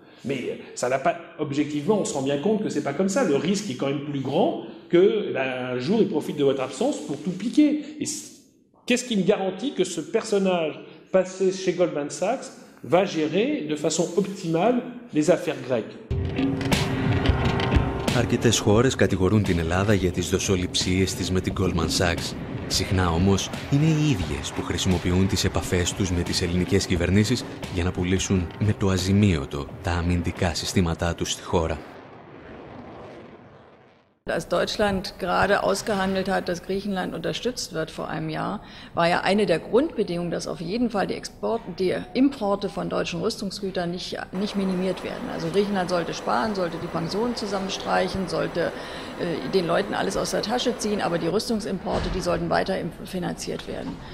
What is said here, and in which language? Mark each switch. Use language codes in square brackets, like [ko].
[fr] Mais ça n'a pas, objectivement, on se rend bien compte que c'est pas comme ça. Le risque est quand même plus grand que, un jour, il profite de votre absence pour tout piquer. Et qu'est-ce qui me garantit que ce personnage passé chez Goldman Sachs va gérer de façon optimale les affaires grecques? [el] Αρκετές χώρες κατηγορούν την Ελλάδα για τις δοσοληψίες της με την Goldman Sachs. Συχνά όμως είναι οι ίδιες που χρησιμοποιούν τις επαφές τους με τις ελληνικές κυβερνήσεις για να πουλήσουν με το αζημίωτο τα αμυντικά συστήματά τους στη χώρα. [de] Als Deutschland gerade ausgehandelt hat, dass Griechenland unterstützt wird vor einem Jahr, war ja eine der Grundbedingungen, dass auf jeden Fall die Importe von deutschen Rüstungsgütern nicht minimiert werden. Also Griechenland sollte sparen, sollte die Pensionen zusammenstreichen, sollte den Leuten alles aus der Tasche ziehen, aber die Rüstungsimporte, die sollten weiter finanziert werden.